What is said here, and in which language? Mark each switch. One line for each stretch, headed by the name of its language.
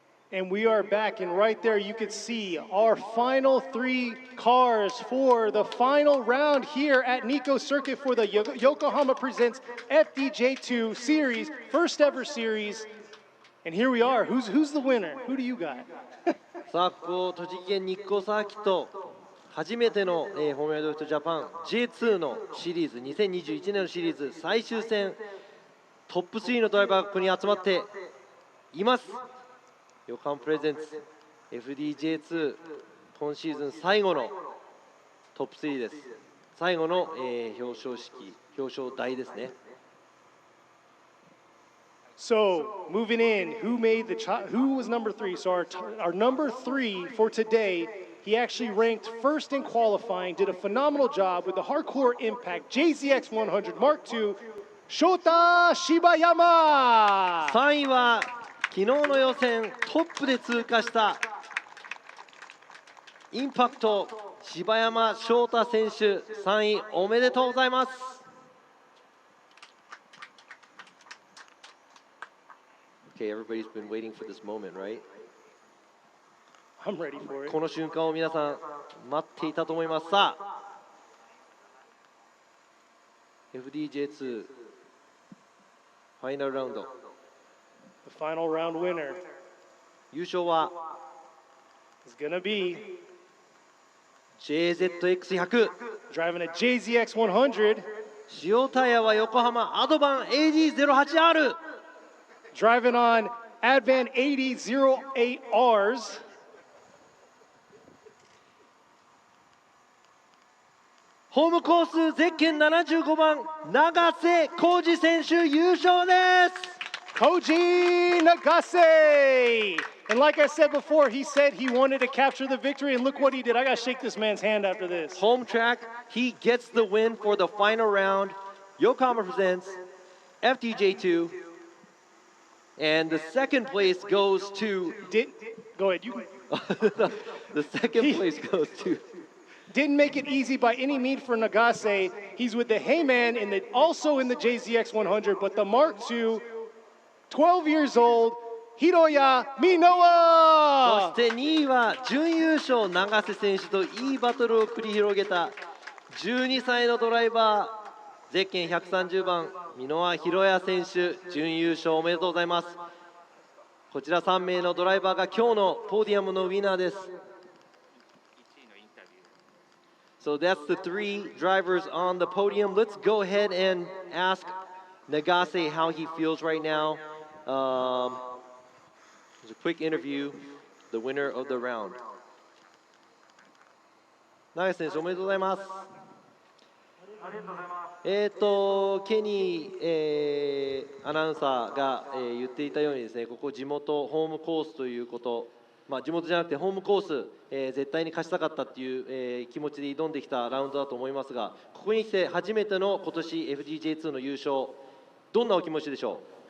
English: And we are back, and right there you can see our final 3 cars for the final round here at Nikko Circuit for the Yokohama Presents FDJ2 series, first ever series. And here we are. Who's the winner? Who do you got?
Japanese: さあ、ここ栃木県日光サーキット初めての、フォーミュラドリフトジャパン J2 のシリーズ2021年のシリーズ最終戦トップ3のドライバーがここに集まっています。横浜プレゼンツ FDJ2 今シーズン最後のトップ3です。最後の、表彰式表彰台ですね。
English: So moving in, who was number 3? So our number 3 for today, he actually ranked first in qualifying, did a phenomenal job with the hardcore impact JZX 100 Mark II, Shota Shiba Yama.
Japanese: 3位は昨日の予選トップで通過したインパクト柴山翔太選手3位おめでとうございます。
English: Okay, everybody's been waiting for this moment, right? I'm ready for it.
Japanese: この瞬間を皆さん待っていたと思います。さあ FDJ2 ファイナルラウンド
English: The final round winner
Japanese: 優勝は
English: is gonna be JZX100 driving a JZX 100.
Japanese: 使用タイヤは横浜アドバン AD08R
English: Driving on Advan 8008Rs.
Japanese: ホームコースゼッケン75番永瀬浩二選手優勝です。
English: Koji Nagase! And like I said before, he said he wanted to capture the victory, and look what he did. I gotta shake this man's hand after this. Home track, he gets the win for the final round. Yokohama presents FDJ2. And the second place goes to... Go ahead, you can... The second place goes to... Didn't make it easy by any means for Nagase. He's with the Heyman, also in the JZX 100, but the Mark II, 12 years old, Hiroya Minowa!
Japanese: そして2位は準優勝永瀬選手といいバトルを繰り広げた12歳のドライバーゼッケン130番箕輪博也選手準優勝おめでとうございます。こちら3名のドライバーが今日のポーディアムのウィナーです。
English: So that's the 3 drivers on the podium. Let's go ahead and ask Nagase how he feels right now. There's a quick interview, the winner of the round.
Japanese: 永瀬選手おめでとうございます。ケニー、アナウンサーが、言っていたようにですね、ここ地元ホームコースということ、地元じゃなくてホームコース、絶対に勝ちたかったっていう、気持ちで挑んできたラウンドだと思いますが、ここに来て初めての今年 FDJ2 の優勝、どんなお気持ちでしょ